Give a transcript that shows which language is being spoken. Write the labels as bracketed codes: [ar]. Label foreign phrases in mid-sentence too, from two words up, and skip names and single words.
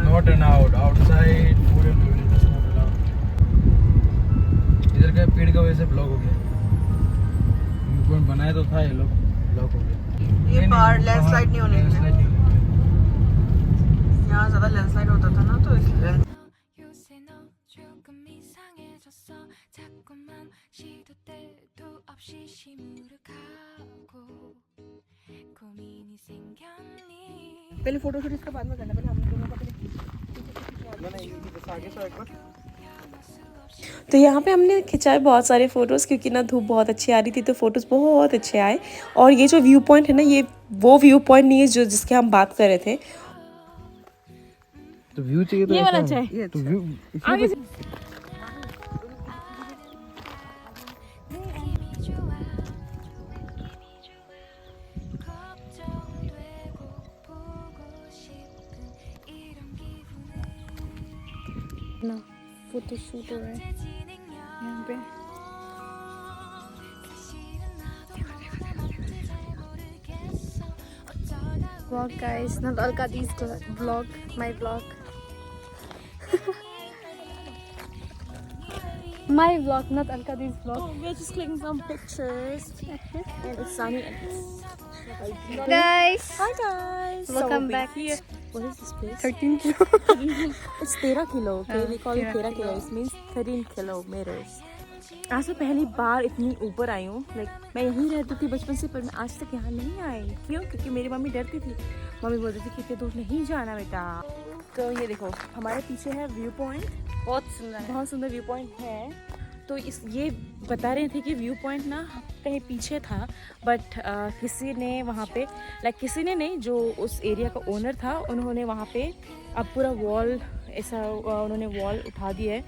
[en] not an out outside food and beverages not allowed. [hi] इधर का पेड़ का वजह से ब्लॉक हो गया। [en] view point [hi] बनाया तो था, ये लोग ब्लॉक हो गया। ये पहाड़ लैंडस्लाइड नहीं होने के लिए। लैंडस्लाइड नहीं होने के लिए। यहाँ ज्यादा लैंडस्लाइड होता था ना, तो इसलिए। [ko] 요새 너 조금 이상해졌어 자꾸만 시도 때도 없이 시무룩하고 고민이 생겼니 [hi] पहले [en] photo shoot [hi] इसका बाद में करना, पहले हम दोनों का पहले आगे सो एक बार। तो यहाँ पे हमने खिंचाए बहुत सारे फ़ोटोज़, क्योंकि ना धूप बहुत अच्छी आ रही थी, तो फ़ोटोज़ बहुत अच्छे आए। और ये जो [en] view point [hi] है ना, ये वो [en] view point [hi] नहीं है जो जिसके हम बात कर रहे थे। तो व्यू चाहिए तो ये वाला ऐसा चाहिए। तो व्यू आगे [ko] 느낌이 좋아 걱정되고 보고 싶은 이런 기분을 [hi] ना [en] photo shoot [hi] हो रहा है यहाँ पे। [ko] 사실은 나도 뭔지 잘 모르겠어 어쩌다 [en] Vlog guys, not Alkadi's vlog, my vlog. My vlog, not Alkadi's vlog. We're just clicking some pictures and it's sunny and Guys, Hi guys! Welcome we're back. here. What is this place? 13 kilo. It's 13 kilo, okay? We call it 13 kilo. It means 13 kilometers. [hi] आज मैं पहली बार इतनी ऊपर आई हूँ। लाइक मैं यहीं रहती थी बचपन से, पर मैं आज तक यहाँ नहीं आई। क्यों? क्योंकि मेरी मम्मी डरती थी। मम्मी बोलती थी कि इतने दूर नहीं जाना बेटा। तो ये देखो हमारे पीछे है [en] view point. [hi] बहुत सुंदर [en] view point [hi] है। तो ये बता रहे थे कि [en] view point [hi] ना कहीं पीछे था, बट किसी ने वहाँ पे किसी ने नहीं, जो उस एरिया का ओनर था, उन्होंने वहाँ पे अब पूरा वॉल ऐसा उन्होंने वॉल उठा दिया है।